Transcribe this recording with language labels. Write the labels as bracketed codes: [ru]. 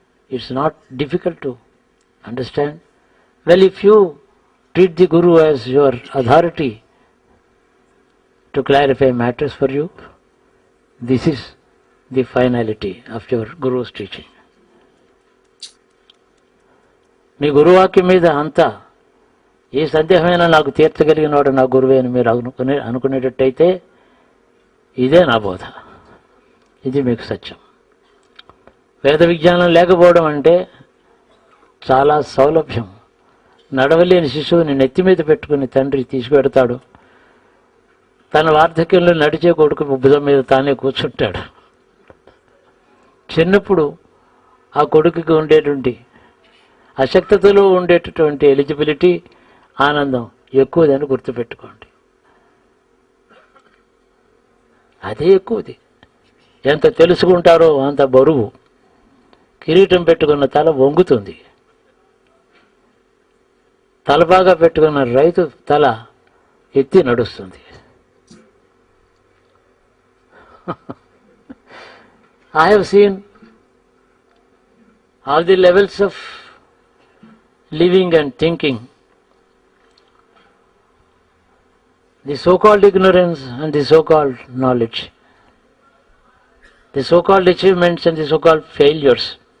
[en] It's not difficult to understand. Well, if you treat the Guru as your authority to clarify matters for you, this is the finality of your Guru's teaching. [te] మీ గురువాక్యం మీద అంతా ఏ సందేహమైనా నాకు తీర్చగలిగిన వాడు నా గురువే అని మీరు అనుకునేటట్టయితే ఇదే నా బోధ, ఇది మీకు సత్యం. వేద విజ్ఞానం లేకపోవడం అంటే చాలా సౌలభ్యం. నడవలేని శిశువుని నెత్తి మీద పెట్టుకుని తండ్రి తీసుకువెడతాడు. తన వార్ధక్యంలో నడిచే కొడుకు భుజం మీద తానే కూర్చుంటాడు. చిన్నప్పుడు ఆ కొడుకుకి ఉండేటువంటి అశక్తతలో ఉండేటటువంటి ఎలిజిబిలిటీ, ఆనందం ఎక్కువదని గుర్తుపెట్టుకోండి. అదే ఎక్కువది. ఎంత తెలుసుకుంటారో అంత బరువు. కిరీటం పెట్టుకున్న తల వంగుతుంది. తలబాగా పెట్టుకున్న రైతు తల ఎత్తి నడుస్తుంది. [en] I have seen all the levels of living and thinking, the so-called ignorance and the so-called knowledge, the so-called achievements and the so-called failures.